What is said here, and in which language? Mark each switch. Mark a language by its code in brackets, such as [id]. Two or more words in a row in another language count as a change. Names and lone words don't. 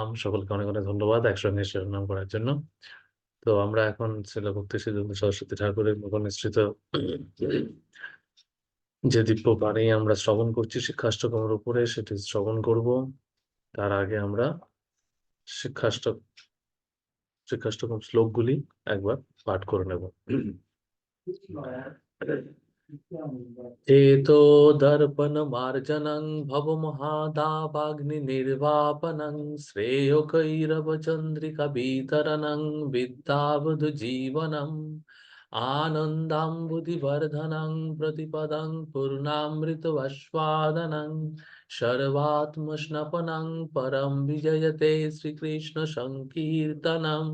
[bn] সকলকে অনেক অনেক ধন্যবাদ একসঙ্গে শিরোনাম করার জন্য। তো আমরা এখন ছিল ভক্তি সিদ্ধান্ত সরস্বতী ঠাকুরের মুখ নিঃসৃত যে দিব্য বাণী আমরা শ্রবণ করছি শিক্ষাষ্টকের উপরে, সেটি শ্রবণ করব। তার আগে আমরা শিক্ষাষ্টক শিক্ষাষ্টকম শ্লোকগুলি একবার পাঠ করে নেব। [sa] चेतो दर्पणमार्जनं भवमहादावाग्निर्वापनं श्रेयोकैरवचन्द्रिकवितरणं विद्यावधुजीवनम् आनन्दाम्बुधिवर्धनं प्रतिपदं पूर्णामृतवस्वादनं सर्वात्मस्नपनं परं विजयते श्रीकृष्णसङ्कीर्तनम्।